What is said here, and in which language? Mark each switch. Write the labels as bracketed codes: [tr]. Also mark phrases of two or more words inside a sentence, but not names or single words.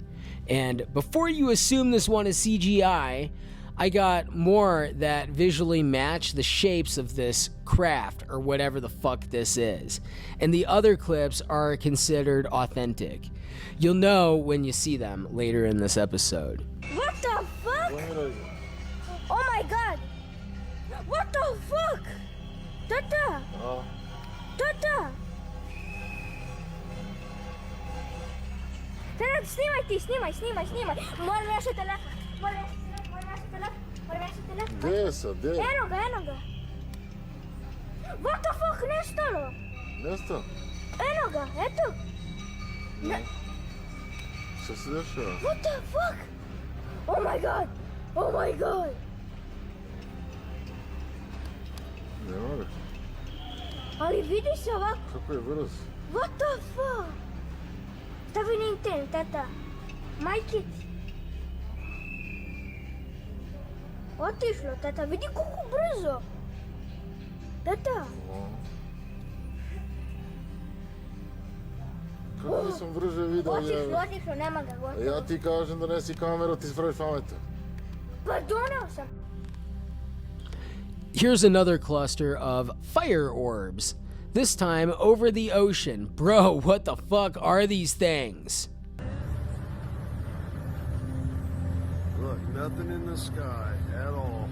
[en] And before you assume this one is CGI, I got more that visually match the shapes of this craft or whatever the fuck this is. And the other clips are considered authentic. You'll know when you see them later in this episode. What the fuck? Oh my god! What the fuck? [bs] Tata! Tata! Tara, snimaj ti, snimaj. Moram naša telefon. Gdje sam, gdje? Eno ga. [en] What the fuck, [bs] nestalo? Nestao? Eno ga, eto. Šta se dešava? [en] What the fuck? Oh my god! [bs] Ne moraš. Ali vidi se ovako. Kako je brzo? [en] What the fuck? [bs] Stavi na internet, tata. Majke ti. Otišlo, tata. Vidi koliko brzo. Tata. Kako nisam brže vidio? Otišlo, nema ga gotovo. Ja ti kažem donesi kameru, ti spraviš pametan. Pa doneo sam. [en] Here's another cluster of fire orbs. This time over the ocean. Bro, what the fuck are these things? Look, nothing in the sky at all.